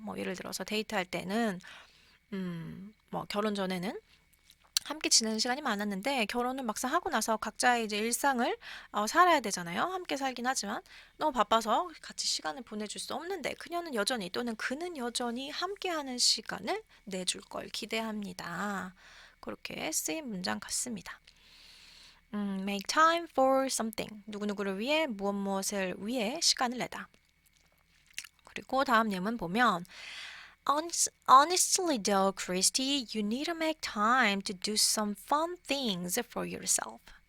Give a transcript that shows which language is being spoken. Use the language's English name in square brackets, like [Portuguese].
[Korean] 뭐 예를 들어서 데이트할 때는 뭐 결혼 전에는 함께 지내는 시간이 많았는데 결혼을 막상 하고 나서 각자의 이제 일상을 살아야 되잖아요. 함께 살긴 하지만 너무 바빠서 같이 시간을 보내줄 수 없는데 그녀는 여전히 또는 그는 여전히 함께하는 시간을 내줄 걸 기대합니다. 그렇게 쓰인 문장 같습니다. [English] make time for something. [Korean] 누구누구를 위해 무엇을 위해 시간을 내다. 그리고 다음 예문 보면 [English] Honestly though, Christy, you need to make time to do some fun things for yourself.